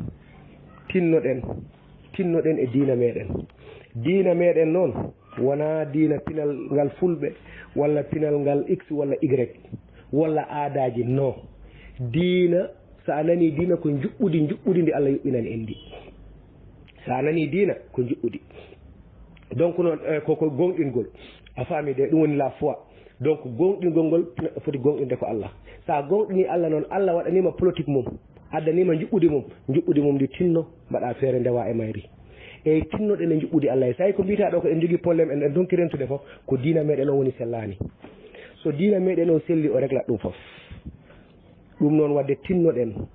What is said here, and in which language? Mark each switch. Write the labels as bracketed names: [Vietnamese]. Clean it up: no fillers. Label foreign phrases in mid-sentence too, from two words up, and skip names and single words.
[Fula] tinnoɗen e diina meɗen noon wona diina pinal ngal fulɓe walla pinal ngal x walla y walla aadaji non diina sa nani diina ko juɓɓudi ndi Allah yuɓɓinani en ndi sa nani diina ko juɓɓudi donc noon koko gonɗingol a faami de ɗum woni [French] la foi [Fula] donc gonɗingol ngol foti gonɗinde ko Allah sa gonɗini Allah noon Allah waɗanima politique mum addanima juɓɓudi mum ndi tinno mbaɗa feere ndewa e mayri eyyi tinnoɗen e juɓɓudi Allah e sayi ko mbita ɗo ko en jogui probléme en donki rentude fof ko diina meɗen o woni sellani so diina meɗen o selli o réglat ɗum fof ɗum noon wadde tinnoɗen